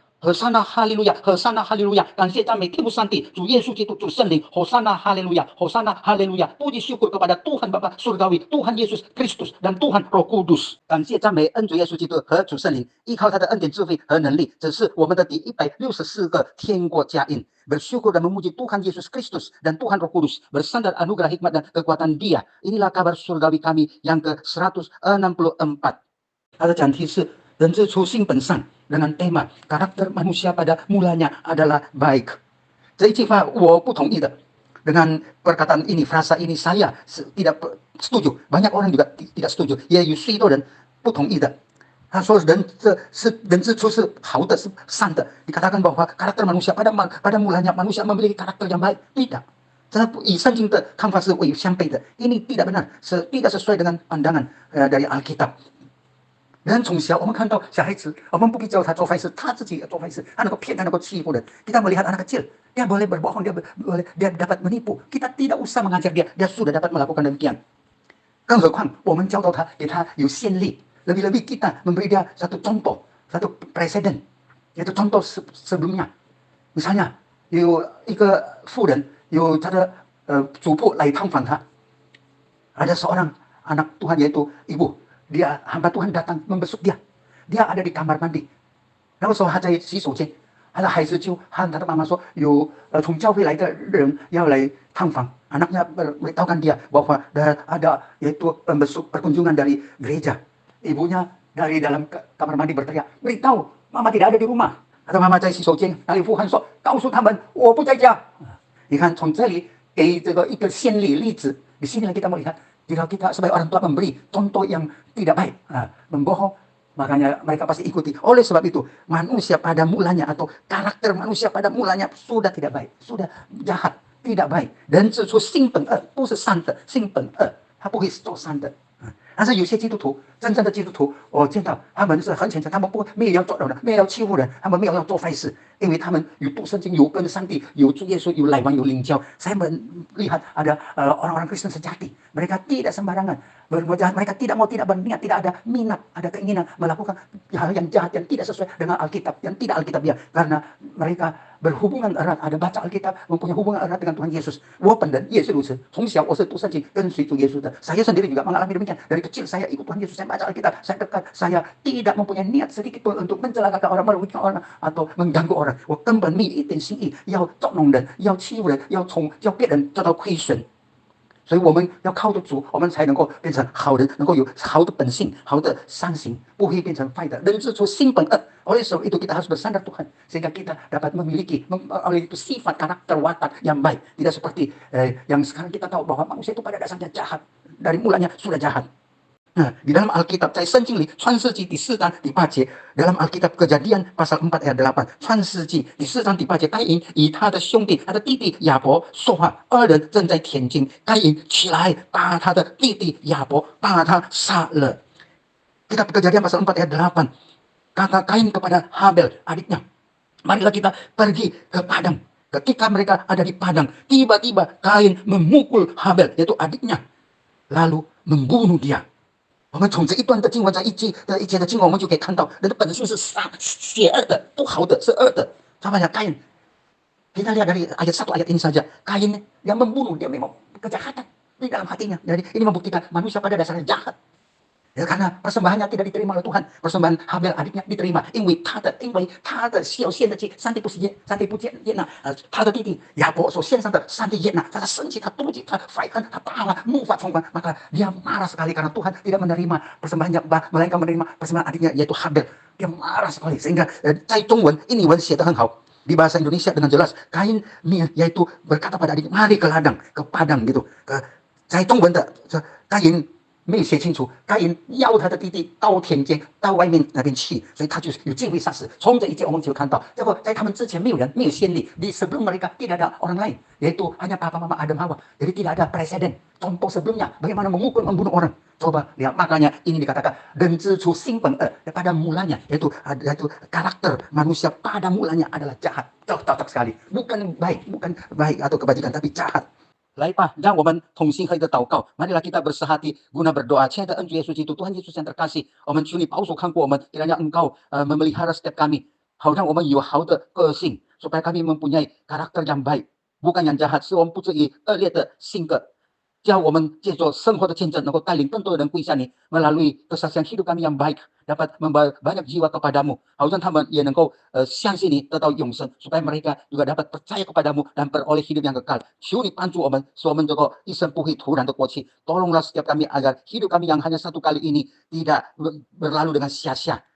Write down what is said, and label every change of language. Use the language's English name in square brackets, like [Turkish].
[Chinese] 和散那哈利路亚，和散那哈利路亚，感谢赞美天父上帝，主耶稣基督，主圣灵，和散那哈利路亚，和散那哈利路亚， [Indonesian] puji syukur kepada Tuhan Bapa Surgawi, Tuhan Yesus Kristus dan Tuhan Roh Kudus。 [Chinese] 感谢赞美恩主耶稣基督和主圣灵，依靠他的恩典、智慧和能力，只是我们的第164个天国家印。 [Indonesian] Bersyukur dan memuji Tuhan Yesus Kristus dan Tuhan Roh Kudus, bersandar anugerah hikmat dan kekuatan Dia. Inilah kabar surgawi kami yang ke-164. [Chinese] 它的讲题是人之初性本善 [Indonesian] dengan tema karakter manusia pada mulanya adalah baik. [Chinese] 这一句话我不同意的。 [Indonesian] dengan perkataan ini, frasa ini saya tidak setuju. Banyak orang juga tidak setuju. [Chinese] 也有许多人不同意的。他说人之初是好的，是善的。 [Indonesian] dikatakan bahwa karakter manusia pada mulanya manusia memiliki karakter yang baik. Tidak. [Chinese] 这与圣经的看法是相悖的。 [Indonesian] ini tidak benar, tidak sesuai dengan pandangan dari Alkitab. [Chinese] Dan 从小我们看到小孩子，我们不必教他做坏事，他自己也做坏事，他能够骗，他能够欺负人。 [Indonesian] kita melihat anak kecil, dia boleh berbohong, dia dapat menipu. Kita tidak usah mengajar dia, dia sudah dapat melakukan demikian. [Chinese] 更何况我们教导他，给他有先例。 [Indonesian] lebih-lebih kita memberi dia satu contoh, satu presiden, yaitu contoh sebelumnya. [Chinese] Misalnya 有一个妇人，有他的主仆来探访他， [Indonesian] ada seorang anak Tuhan yaitu ibu. Dia hamba Tuhan datang membesuk dia. Dia ada di kamar mandi. [Chinese] 然后说他在洗手间，他的孩子就和他的妈妈说，有从教会来的人要来探访。 [Indonesian] Anaknya beritahukan dia bahwa ada yaitu pembesuk perkunjungan dari gereja. Ibunya dari dalam kamar mandi berteriak, beritahu mama tidak ada di rumah. [Chinese] Atau mama 在洗手间，那里呼喊说，告诉他们我不在家。你看从这里给这个一个先例子。 [Indonesian] di sini kita melihat jika kita sebagai orang tua memberi contoh yang tidak baik, membohong, makanya mereka pasti ikuti. Oleh sebab itu, manusia pada mulanya atau karakter manusia pada mulanya sudah tidak baik, sudah jahat, tidak baik. [Chinese] Dan 指出性本恶，不是善的，性本恶，他不会做善的。但是有些基督徒，真正的基督徒，我见到他们是很虔诚，他们没有要做人，没有要欺负人，他们没有要做坏事，因为他们有读圣经，有跟上帝，有主耶稣，有来往，有灵交。 [Indonesian] Saya melihat ada orang-orang Kristen sejati, mereka tidak sembarangan berbuat jahat, mereka tidak berniat, tidak ada minat, ada keinginan melakukan hal yang jahat yang tidak sesuai dengan Alkitab, yang tidak Alkitabiah, karena mereka berhubungan erat, ada baca Alkitab, mempunyai hubungan erat dengan Tuhan Yesus. [Chinese] 我本人也是如此，从小我是读圣经，跟随主耶稣的。 [Indonesian] saya sendiri juga mengalami demikian. Dari kecil saya ikut Tuhan Yesus, saya baca Alkitab, saya dekat, saya tidak mempunyai niat sedikit pun untuk mencelakakan orang, merugikan orang atau mengganggu orang. [Chinese] 我根本没有一点心意要捉弄人，要欺负人，要别人遭到亏损。所以我们要靠着主，我们才能够变成好人，能够有好的本性，好的善行，不会变成坏的。人之初性本恶。 [Indonesian] Oleh sebab itu kita harus bersandar Tuhan sehingga kita dapat memiliki oleh itu sifat karakter watak yang baik. Tidak seperti yang sekarang kita tahu bahwa manusia itu pada dasarnya jahat, dari mulanya sudah jahat. Nah, di dalam Alkitab, [Chinese] 在圣经里，创世纪第4章第8节 [Indonesian] dalam Alkitab Kejadian pasal 4 ayat 8， [Chinese] 创世纪第4章第8节，该隐与他的兄弟，他的弟弟亚伯说话，二人正在田间，该隐起来把他的弟弟亚伯把他杀了。 [Indonesian] Kitab Kejadian pasal 4 ayat 8, kata Kain kepada Habel adiknya, marilah kita pergi ke padang. Ketika mereka ada di padang, tiba-tiba Kain memukul Habel, yaitu adiknya, lalu membunuh dia. [Chinese] 我们从这一段的经文，在一节的经文，我们就可以看到人的本性是邪恶的，不好的，是恶的。 [Indonesian] Sama ya Kain. Kita lihat dari ayat 1 ayat ini saja. Kain yang membunuh, dia memang kejahatan di dalam hatinya. Jadi ini membuktikan manusia pada dasarnya jahat. Ya, karena persembahannya tidak diterima oleh Tuhan, persembahan Habel adiknya diterima, [Chinese] 因为他的所献的祭，上帝不接纳，他的弟弟亚伯所献上的，上帝悦纳，他生气，他妒忌，他怀恨，他大了，怒发冲冠， [Indonesian] maka dia marah sekali karena Tuhan tidak menerima persembahannya, melainkan menerima persembahan adiknya yaitu Habel. Dia marah sekali sehingga [Chinese] 在中文印尼文写得很好。 [Indonesian] Di bahasa Indonesia dengan jelas, Kain yaitu berkata pada adiknya, mari ke ladang, ke padang gitu. [Chinese] 在中文的Kain 没有写清楚，该隐要他的弟弟到田间，到外面那边去，所以他就有机会杀死。从这一节我们就看到，这个在他们之前没有人，没有先例， [Indonesian] di sebelum mereka tidak ada orang lain, yaitu hanya papa mama Adam Hawa. Jadi tidak ada presiden, contoh sebelumnya bagaimana memukul, membunuh orang. Coba lihat, makanya ini dikatakan dan [Chinese] 之初性本恶, [Indonesian] pada mulanya yaitu karakter manusia pada mulanya adalah jahat, cocok sekali, bukan baik atau kebajikan, tapi jahat. [Chinese] 来吧，让我们同心合一的祷告。 [Indonesian] Marilah kita bersehati guna berdoa. [Chinese] 亲爱的恩主耶稣基督， [Indonesian] Tuhan Yesus yang terkasih， [Chinese] 我们求你保守看顾我们， [Indonesian] kiranya Engkau memelihara setiap kami， [Chinese] 好让我们有好的个性， [Indonesian] supaya kami mempunyai karakter yang baik，bukan yang jahat， [Chinese] 使我们不至于恶劣的性格。叫我们借着生活的见证，能够带领更多的人归向你， [Indonesian] melalui kesaksian hidup kami yang baik，dapat membawa banyak jiwa kepadamu， [Chinese] 好让他们也能够相信你，得到永生， [Indonesian] supaya mereka juga dapat percaya kepadamu dan beroleh hidup yang kekal。 [Chinese] 求你帮助我们，使我们这个一生不会突然的过去。 [Indonesian] Tolonglah setiap kami agar hidup kami yang hanya satu kali ini tidak berlalu dengan sia-sia。